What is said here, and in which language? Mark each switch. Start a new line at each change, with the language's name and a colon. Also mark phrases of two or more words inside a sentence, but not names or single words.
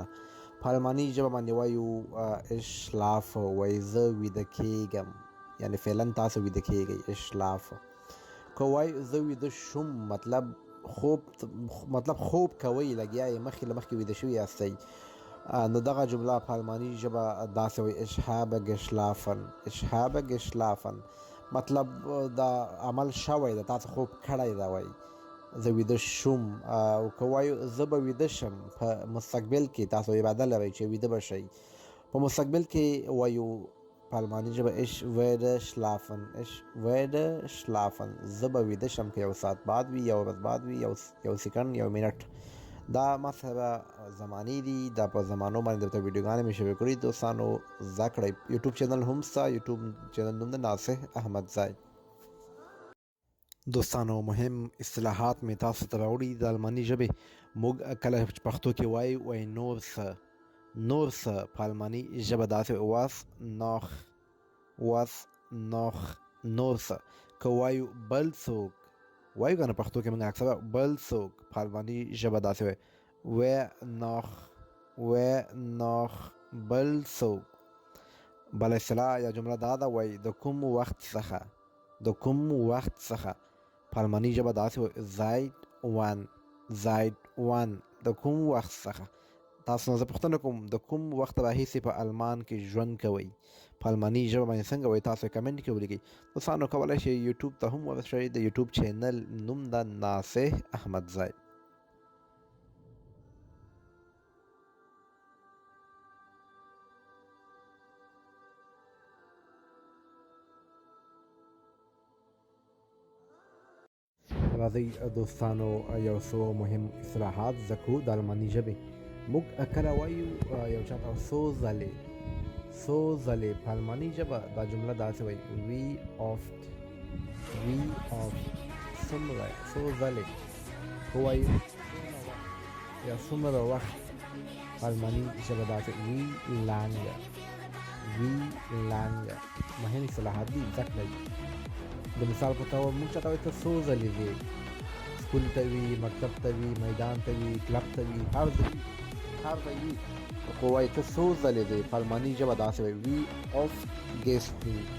Pashto: په الماني ژبه باندې وایو اشلاف، وایي زه ویده کېږم، یعنې فعلا تاسو ویده کېږئ. اشلاف که وایو زه ویده شوم، مطلب خوب کوئ، لګیا یې مخکې له مخکې ویده شوي یاستئ. نو دغه جمله په الماني ژبه داسې وایي
German: ich habe geschlafen. ich habe geschlafen
Pashto: مطلب دا عمل شوی ده، تاسو خوب کړی ده. وایي زه ویده شوم. او که وایو زه به ویده شم، په مستقبل کې تاسو اراده لرئ چې ویده به شئ. په مستقبل کې وایو په الماني ژبه
German: ich werde schlafen. ich werde schlafen
Pashto: زه به ویده شم، که یو ساعت بعد وي، یو ورځ بعد وي، یو سیکنډ، یو منټ. دا ما سره زمانې دي، دا په زمانو باندې درته ویډیوګانې مې شوې کړي. دوستانو زده کړئ. یوټیوب چینل هم ستا، یوټیوب چینل نوم ده ناصح احمدزی. دوستانو مهم اصطلاحات مې تاسو ته راوړي د الماني ژبې. موږ کله پښتو کې وایي نور څه، نور څه په الماني ژبه داسې
German: was noch،
Pashto: نور څه. که وایو بل څوک، وایو که نه پښتو کې موږ اکثره بل څوک، په الماني ژبه داسې وایي
German: wer noch
Pashto: بل څوک. بل اصطلاح یا جمله دا ده، وایي د کوم وخت څخه، د کوم وخت څخه. په الماني ژبه داسې وایي
German: seit wann
Pashto: د کوم وخت څخه. تاسو نه زه پوښتنه کوم د کوم وخت راهیسې په المان کې ژوند کوئ، په الماني ژبه باندې څنګه وایي، تاسو کمنټ کې ولیکئ. دوستانو کولی شئ یوټیوب ته هم ورشئ. د یوټیوب چینل نوم ده ناصح احمدزی. راځئ دوستانو یو څو مهم اصطلاحات زده کړو د الماني ژبې. موږ کله وایو یو چاته څو ځلې په الماني ژبه دا جمله داسې وایي
German: wie oft
Pashto: څومره، څو ځلې. که وایو یا څومره وخت، په الماني ژبه داسې
German: wie lange.
Pashto: مهم اصطلاحات دي، زده کړئ. د مثال په توګه موږ چاته وایو ته څو ځلې ځې، سکول ته وي، مکتب ته وي، میدان ته وي، کلب ته وي، هر ځای وي. که وایي ته څو ځلې ځې، په الماني ژبه داسې وایي
German: wie oft gehst du.